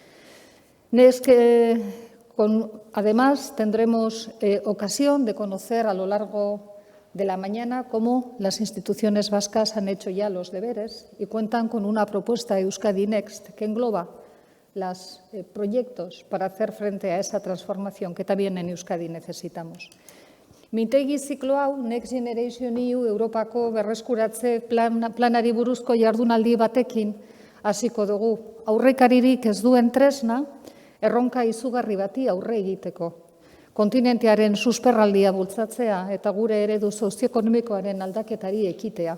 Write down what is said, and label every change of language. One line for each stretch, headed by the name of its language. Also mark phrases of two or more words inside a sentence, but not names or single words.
Spanish: Además, tendremos ocasión de conocer a lo largo de la mañana cómo las instituciones vascas han hecho ya los deberes y cuentan con una propuesta Euskadi Next que engloba los proyectos para hacer frente a esa transformación que también en Euskadi necesitamos.
Basque: Mintegi ziklo hau, Next Generation EU, Europako berreskuratze planari buruzko jardunaldi batekin hasiko dugu. Aurrekaririk ez duen tresna, erronka izugarri bati aurre egiteko. Kontinentearen susperraldia bultzatzea eta gure eredu sozioekonomikoaren aldaketari ekitea.